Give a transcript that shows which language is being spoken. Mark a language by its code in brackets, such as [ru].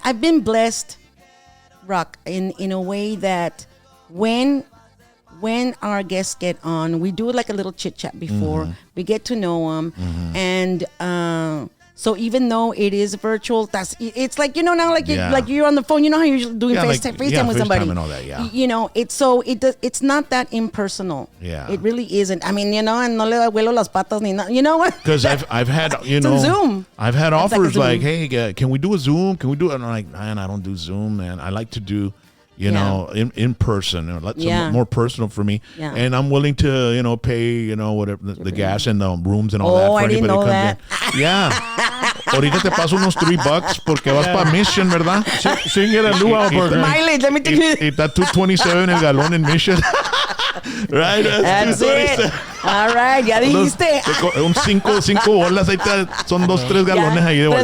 [en] I've been blessed, Rock, in a way that when our guests get on, we do like a little chit chat before we get to know them, and so even though it is virtual, it's like now like you're on the phone. You know how you're usually doing FaceTime with somebody and all that. It's not that impersonal. Yeah, it really isn't. [es] And no le vuelo las patas ni nada. [en] You know what? Because I've had Zoom. I've had offers like hey, can we do a Zoom? Can we do it? And I'm like, man, I don't do Zoom, man. I like to do in person, more personal for me. Yeah. And I'm willing to, pay, whatever the gas and the rooms and all that. Oh, for I didn't know that. Yeah. [es] Ahorita te paso unos $3 porque vas para Mission, ¿verdad? [en] Sin get a luau burger. Mileage, let me tell you. [es] Y está 227 el galón en Mission. [en] Right? That's it. All right, [es] ya dijiste. Un 5 bolas, ahí son 2-3 galones ahí de bola.